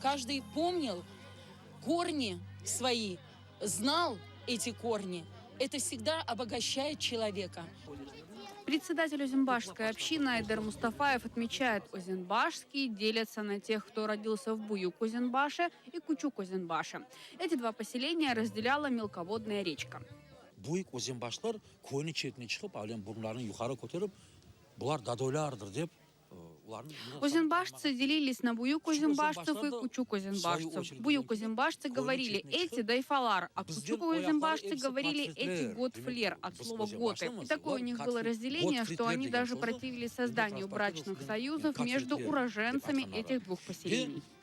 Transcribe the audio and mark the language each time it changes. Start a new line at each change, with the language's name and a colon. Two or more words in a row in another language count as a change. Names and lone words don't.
Russian: Каждый помнил корни свои, знал эти корни. Это всегда обогащает человека. Председатель Озинбашской общины Айдар Мустафаев отмечает, озинбашские делятся на тех, кто родился в Буюк-Озинбаше и Кучук-Озинбаше. Эти два поселения разделяла мелководная речка.
Crimean Tatar: Буюк Озинбаштар койны четине чыгып, алем бурунларын юкары көтөрүп, булар дадойлардыр деп.
Russian: Озинбашцы делились на буюк-озинбашцев и кучук-озинбашцев. Буюк-озинбашцы говорили «эти дайфалар», а кучук-озинбашцы говорили «эти готфлер» от слова «готы». И такое у них было разделение, что они даже противились созданию брачных союзов между уроженцами этих двух поселений.